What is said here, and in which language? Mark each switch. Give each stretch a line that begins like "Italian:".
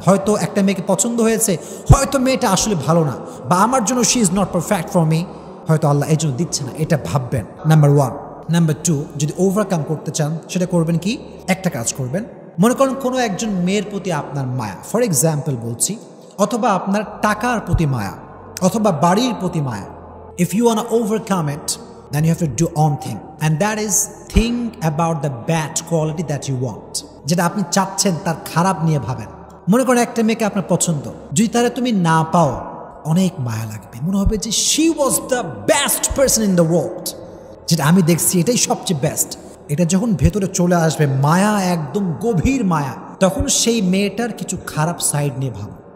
Bangla: হয়তো একটা মেয়েকে পছন্দ হয়েছে, হয়তো মেয়েটা আসলে ভালো না, বা আমার জন্য
English: she is not perfect for me,
Bangla: হয়তো আল্লাহ এই জন্য দিচ্ছে না, এটা ভাববেন। নাম্বার 1। নাম্বার 2, যদি ওভারকাম করতে চান সেটা করবেন কি? একটা কাজ করবেন। মনে করেন কোনো একজন মেয়ের প্রতি আপনার মায়া, ফর এক্সাম্পল বলছি, অথবা আপনার টাকার প্রতি মায়া, অথবা বাড়ির প্রতি মায়া।
English: If you want to overcome it, then you have to do one thing, and that is think about the bad quality that you want.
Bangla: যেটা আপনি চাচ্ছেন তার খারাপ নিয়ে ভাবেন। মনে করেন একটা মেয়েকে আপনার পছন্দ, যদি তারা তুমি না পাও, অনেক মায়া লাগবে, মনে হবে যে
English: she was the best person in the world,
Bangla: যেটা আমি দেখছি এটাই সবচেয়ে বেস্ট। এটা যখন ভেতরে চলে আসবে মায়া, একদম গভীর মায়া, তখন সেই মেয়েটার কিছু খারাপ সাইড নিয়ে ভাবো।